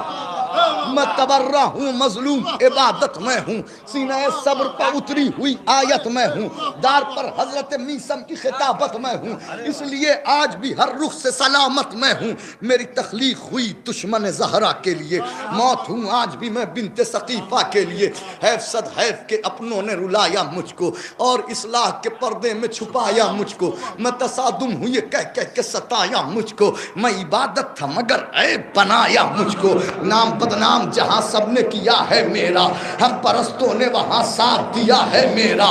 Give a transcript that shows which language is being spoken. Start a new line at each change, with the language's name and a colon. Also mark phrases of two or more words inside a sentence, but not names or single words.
Urdu: میں تبرہ ہوں مظلوم عبادت میں ہوں، سینہ صبر پر اتری ہوئی آیت میں ہوں، دار پر حضرت میثم کی خطابت میں ہوں، اس لیے آج بھی ہر رخ سے سلامت میں ہوں۔ میری تخلیق ہوئی دشمن زہرا کے لیے، موت ہوں آج بھی میں بنت ثقیفہ کے لیے۔ حیف صد حیف کے اپنوں نے رلایا مجھ کو، اور اصلاح کے پردے میں چھپایا مجھ کو، میں تصادم ہوں یہ کہہ کہہ کے ستایا مجھ کو، میں عبادت تھا مگر عیب بنایا مجھ کو۔ نام بدنام جہاں سب نے کیا ہے میرا، ہم پرستوں نے وہاں ساتھ دیا ہے میرا۔